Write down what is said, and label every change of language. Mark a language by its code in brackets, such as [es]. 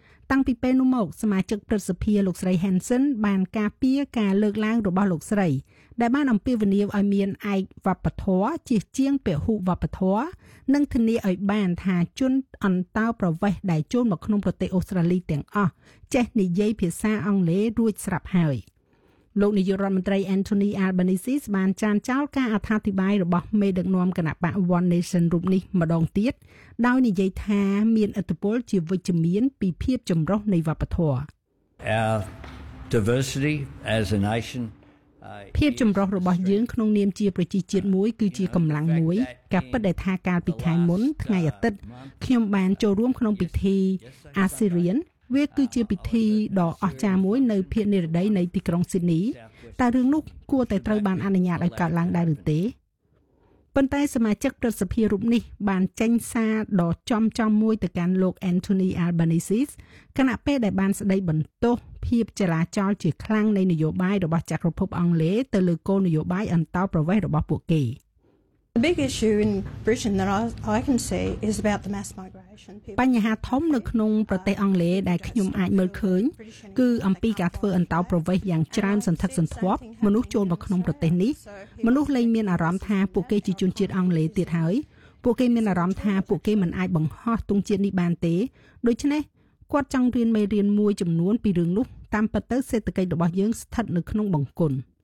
[km] តាំងពីពេលនោះមកសមាជិកព្រឹទ្ធសភាលោកស្រី Hanson បានការពារការលើកឡើងរបស់លោកស្រីដែលបានអំពាវនាវឲ្យមានឯកវប្បធម៌ជាជាងពហុវប្បធម៌និងធានាឲ្យបានថាជនអន្តោប្រវេសន៍ដែលចូលមកក្នុងប្រទេសអូស្ត្រាលីទាំងអស់ចេះនិយាយភាសាអង់គ្លេសរួចស្រាប់ហើយ លោកនាយករដ្ឋមន្ត្រី Anthony Albanese បានចានចោលការអត្ថាធិប្បាយរបស់មេដឹកនាំគណបក One Nation រូបនេះម្ដងទៀតដោយនិយាយថាមានឥទ្ធិពលជាវិជ្ជមានពីភាពចម្រុះនៃវប្បធម៌ [en] Our diversity as a nation [km] ភាពចម្រុះរបស់យើងក្នុងនាមជាប្រជាជាតិមួយគឺជាកម្លាំងមួយការពិតដែលថាកាលពីខែមុនថ្ងៃអាទិត្យខ្ញុំបានចូលរួមក្នុងពិធី ASEAN វាគឺជាពិធីដ៏អស្ចារ្យមួយនៅភូមិនិរដីនៃទីក្រុងស៊ីដនីតែរឿងនោះគួរតែត្រូវបានអនុញ្ញាតឲ្យកើតឡើងដែរឬទេ ប៉ុន្តែសមាជិកព្រឹទ្ធសភារូបនេះបានចេញសារដ៏ចំចំមួយទៅកាន់លោក Anthony Albanese គណៈពេលដែលបានស្ដីបន្ទោសភាពចលាចលជាខ្លាំងនៃនយោបាយរបស់ចក្រភពអង់គ្លេសទៅលើគោលនយោបាយអន្តោប្រវេសន៍របស់ពួកគេ [en] The big issue in Britain that I can see is about the mass migration people [km] បញ្ហាធំនៅក្នុងប្រទេសអង់គ្លេសដែលខ្ញុំអាចមើលឃើញគឺអំពីការធ្វើអន្តោប្រវេសន៍យ៉ាងច្រើនសន្ធឹកសន្ធាប់មនុស្សចូលមកក្នុងប្រទេសនេះមនុស្សលែងមានអារម្មណ៍ថាពួកគេជាជនជាតិអង់គ្លេសទៀតហើយពួកគេមានអារម្មណ៍ថាពួកគេមិនអាចបង្ហោះទង់ជាតិនេះបានទេដូច្នេះគាត់ចង់រៀនមេរៀនមួយចំនួនពីរឿងនោះតាមពិតទៅសេដ្ឋកិច្ចរបស់យើងស្ថិតនៅក្នុងបង្គន់